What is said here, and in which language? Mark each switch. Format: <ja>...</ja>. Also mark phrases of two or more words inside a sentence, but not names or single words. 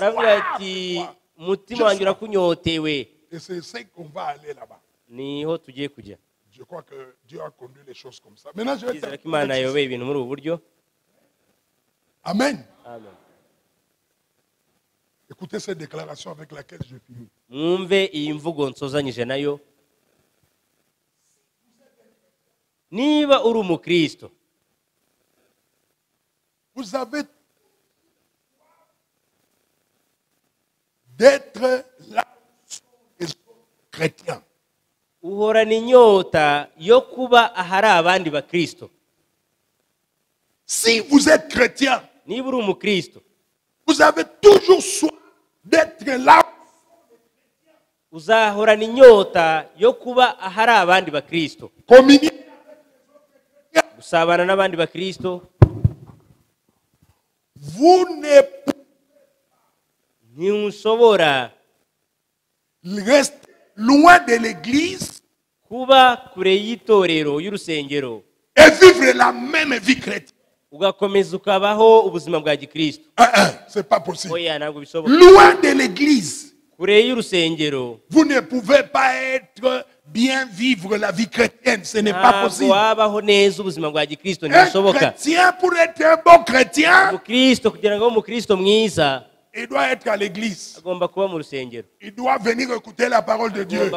<fr>Et c'est ça qu'on va aller là-bas. Je crois que Dieu a conduit les choses comme ça. Maintenant je vais terminer. Amen. Amen. Écoutez cette déclaration avec laquelle je finis.</fr> <rw>Niba uri umukristo,</rw> <fr>vous avez d'être là des chrétiens.</fr> <rw>Uhorana inyota yo kuba ahari abandi bakristo.</rw> <fr>Si vous êtes chrétien,</fr> <rw>niba uri umukristo,</rw> <fr>vous avez toujours soif d'être là.</fr> <rw>Uzahorana inyota yo kuba ahari abandi bakristo.</rw> <fr>Communier</fr> <rw>usabana n'abandi bakristo.</rw> <fr>Vous ne</fr> <rw>ntimushobora</rw> <fr>rester loin de l'église</fr> <rw>kuba kure y'itorero y'urusengero</rw> <fr>et vivre la même vie chrétienne.</fr> <rw>Ugakomeza ukabaho ubuzima bwa gikristo.</rw> <fr>C'est pas possible.</fr> <rw>Oya ntabwo bishoboka.</rw> <fr>Loin de l'église,</fr> <rw>kure y'urusengero,</rw> <fr>vous ne pouvez pas être bien vivre la vie chrétienne, ce n'est pas possible. Un chrétien pour être un bon chrétien, il doit être à l'église. Il doit venir écouter la parole de Dieu.</fr>